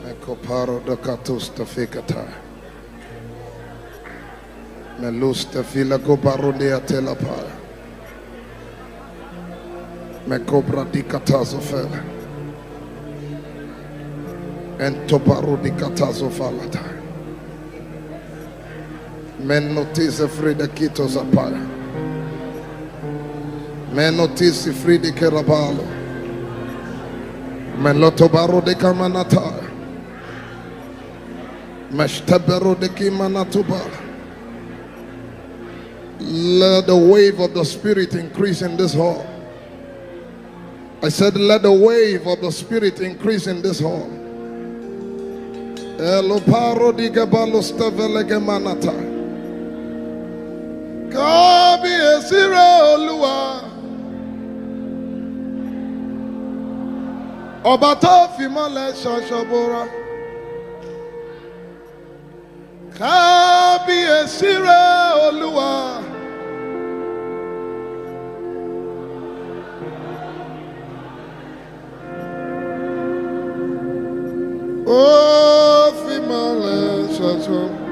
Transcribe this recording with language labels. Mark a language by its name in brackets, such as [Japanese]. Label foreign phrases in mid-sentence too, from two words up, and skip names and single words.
[English] coparo da catusta ficata. Melusta fila coparo de atela pa. Me cobra di catazofela. And toparo di catazofalata. Men notice frida kitos apaya. Men notice fridi kerabalo. Men lotobaro de kamanata. Meshtabero de kimanatubala. Let the wave of the Spirit increase in this hall. I said, let the wave of the Spirit increase in this hall. Eloparo di gabalo stavele gemanata. [Yoruba] Kabi esire olua. Ọba tó fi mọ́lẹ̀ ṣọṣọbora. Kábíyèsí rẹ̀ Olúwa. Ó fi mọ́lẹ̀ ṣọṣọ.